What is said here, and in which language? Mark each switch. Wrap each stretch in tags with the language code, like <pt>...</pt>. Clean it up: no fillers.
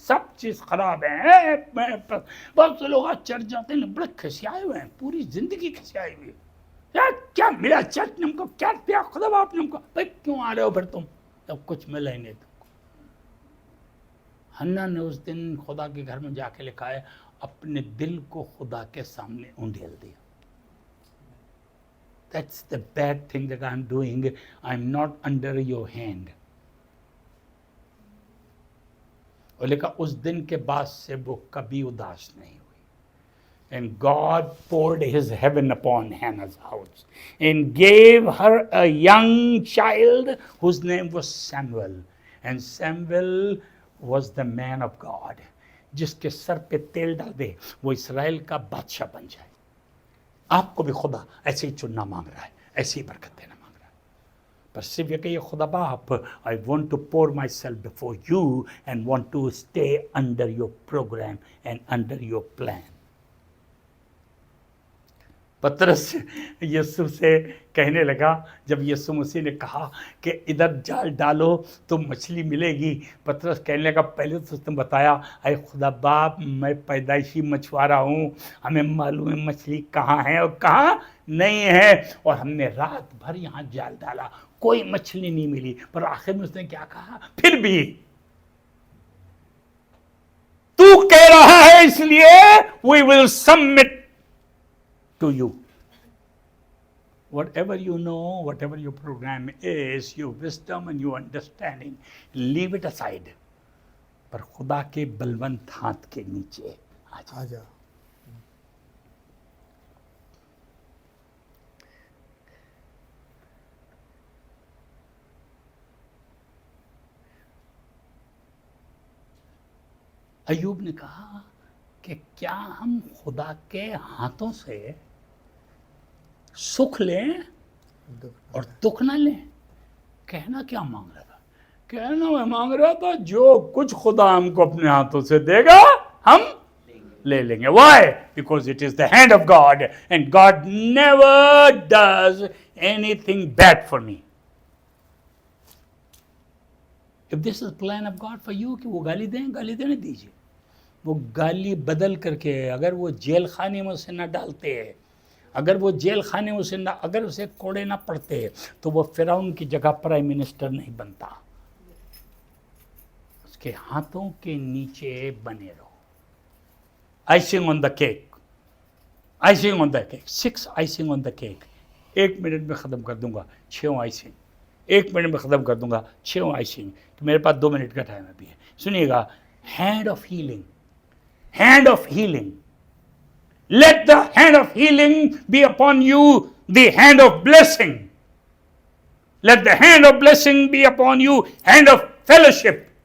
<hi>सब चीज़ खराब है. बहुत से लोग आज चर्च जाते हैं, बड़े खिसियाए हुए हैं, पूरी जिंदगी खिसियाई हुई. यार क्या मिला चर्च ने हमको, क्या दिया खुदा बाप ने हमको, भाई क्यों आ रहे हो फिर तुम, तब कुछ मिला ही नहीं तुमको. हन्ना ने उस दिन खुदा के घर में जाके लिखा है, अपने दिल को खुदा के सामने उंडेल दिया.</hi> <en>That's the bad thing that I'm doing. I'm not under your hand.</en> <hi>और लिखा उस दिन के बाद से वो कभी उदास नहीं हुई.</hi> <en>And God poured his heaven upon Hannah's house and gave her a young child whose name was Samuel. And Samuel was the man of God.</en> <hi>जिसके सर पे तेल डाल दे वो इसराइल का बादशाह बन जाए. आपको भी खुदा ऐसे ही चुनना मांग रहा है, ऐसी ही बरकत देना मांग रहा है. पर सिर्फ ये कहिए खुदा बाप,</hi> <en>I want to pour myself before you and want to stay under your program and under your plan.</en> <hi>पतरस यीशु से कहने लगा, जब यीशु मसीह ने कहा कि इधर जाल डालो तो मछली मिलेगी, पतरस कहने लगा, पहले तो उसने बताया, अरे खुदा बाप, मैं पैदाइशी मछुआरा हूँ, हमें मालूम है मछली कहाँ है और कहाँ नहीं है, और हमने रात भर यहाँ जाल डाला, कोई मछली नहीं मिली। पर आखिर में उसने क्या कहा, फिर भी तू कह रहा है इसलिए</hi> <en>We will submit to you. Whatever you know, whatever your program is, your wisdom and your understanding, leave it aside.</en> <hi>पर खुदा के बलवंत हाथ के नीचे आ जाओ। अय्यूब ने कहा कि क्या हम खुदा के हाथों से सुख लें और दुख ना लें? कहना क्या मांग रहा था? कहना मैं मांग रहा था, जो कुछ खुदा हमको अपने हाथों से देगा हम ले लेंगे।</hi> <en>Why? Because it is the hand of God and God never does anything bad for me. If this is plan of God for you</en> <hi>कि वो गाली दें, गाली देने दीजिए। वो गाली बदल करके, अगर वो जेल खाने में उसे ना डालते हैं, अगर वो जेल खाने में उसे ना, अगर उसे कोड़े ना पड़ते, तो वो फिरौन की जगह प्राइम मिनिस्टर नहीं बनता। उसके हाथों के नीचे बने रहो।</hi> <en>Icing on the cake, icing on the cake, 6 icing on the cake.</en> <hi>1 minute में ख़त्म कर दूंगा 6 आइसिंग, 1 मिनट में ख़त्म कर दूंगा 6 आइसिंग। तो मेरे पास 2 मिनट का टाइम अभी है। सुनिएगा,</hi> <en>Hand of healing, hand of healing. Let the hand of healing be upon you, the hand of blessing. Let the hand of blessing be upon you, hand of fellowship.</en>